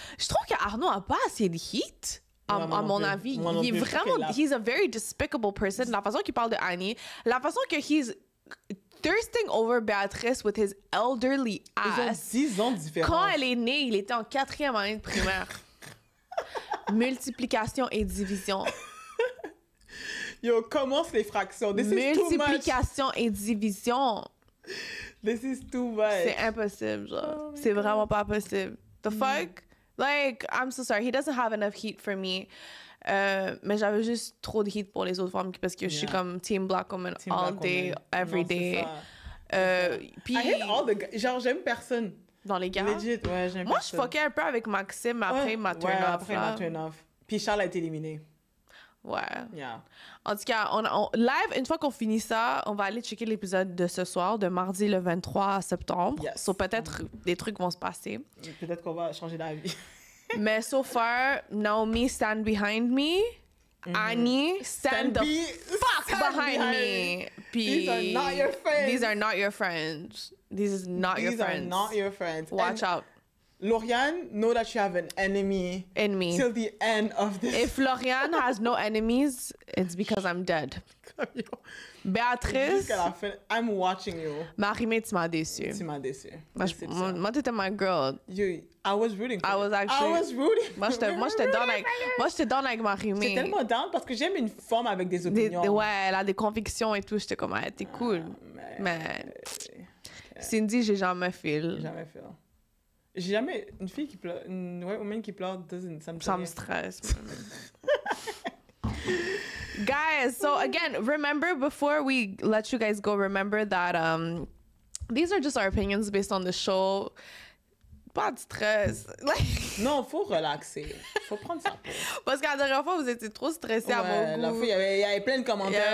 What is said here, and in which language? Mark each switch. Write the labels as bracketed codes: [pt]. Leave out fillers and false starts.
[fr] Je trouve qu'Arnaud a pas assez de heat, à mon avis. Il est vraiment... [en] He's a very despicable person. [fr] La façon qu'il parle de Annie, la façon que he's thirsting over Béatrice with his elderly ass. Ils ont 10 ans de différence. Quand elle est née, il était en 4e année de primaire. Multiplication et division. Yo, commence les fractions. This Multiplication et division. [en] This is too much. [fr] C'est impossible, genre. C'est vraiment pas possible. [en] The fuck? Like, I'm so sorry. He doesn't have enough heat for me. [fr] Mais j'avais juste trop de heat pour les autres femmes parce que je suis comme team black woman all day, every day. Puis... [en] I hate all the guys. Genre, j'aime personne. [fr] Dans les gars? Legit, ouais, j'aime personne. Moi, je fuckais un peu avec Maxime après ma turn-off. Après ma turn-off. Puis Charles a été éliminé. Ouais. [en] Yeah. [fr] En tout cas, live, une fois qu'on finit ça, on va aller checker l'épisode de ce soir, de mardi le 23 septembre. [en] Yes. [fr] So, peut-être des trucs vont se passer. Peut-être qu'on va changer d'avis. [en] Mais so far, Naomi, stand behind me. Annie, stand the fuck behind me. These are not your friends. These are not your friends. These are not your friends. These are not your friends. Watch out. Lauriane, know that you have an enemy in me till the end of this. If Lauriane has no enemies, it's because I'm dead. Béatrice, I'm watching you. [fr] Marie-Mé, tu m'as déçue. Tu m'as déçue. Moi, t'étais my girl. [en] I was rooting for I was rooting. [fr] Moi, j'étais down avec Marie-Mé. J'étais tellement down parce que j'aime une femme avec des opinions. Ouais, elle a des convictions et tout. J'étais comme, ah, t'es cool. Mais Cindy, j'ai jamais feel. Jamais feel. J'ai jamais... Une fille qui pleure... Une woman qui pleure, ça me stresse. [en] Guys, so again, remember, before we let you guys go, remember that these are just our opinions based on the show. [fr] pas de stress. Like, Non, faut relaxer. Faut prendre sa pause. parce qu'à la dernière fois, vous étiez trop stressé à Ouais, mon la goût. fois, il y avait plein de commentaires.